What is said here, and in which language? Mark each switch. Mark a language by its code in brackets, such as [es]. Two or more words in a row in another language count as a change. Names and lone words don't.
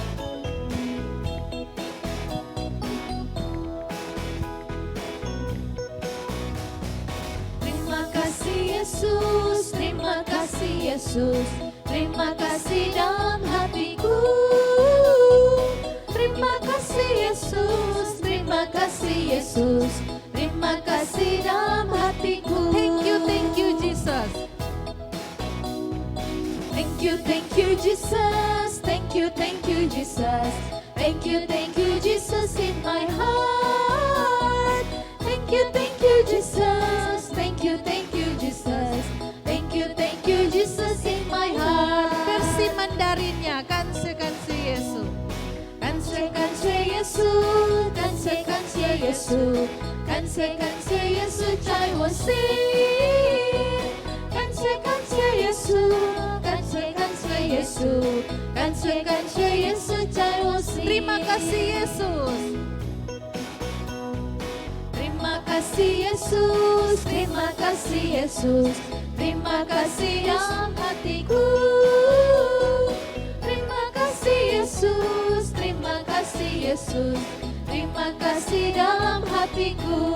[id] Terima kasih Yesus, terima kasih Yesus, terima kasih dalam hatiku. Terima kasih Yesus, terima kasih Yesus, terima kasih dalam hatiku. [en] Thank you Jesus. Thank you Jesus, thank you Jesus, thank you Jesus in my heart. Thank you Jesus, thank you Jesus, thank you Jesus in my heart. [id] Versi Mandarinnya, kanse Yesus. [zh] 感谢耶稣，感谢耶稣，感谢耶稣在我心。感谢耶稣，感谢耶稣，感谢耶稣在我心。 [id] Terima kasih Yesus. Terima kasih Yesus, terima kasih Yesus, terima kasih dalam hatiku. Terima kasih Yesus, terima kasih Yesus, terima kasih dalam hatiku.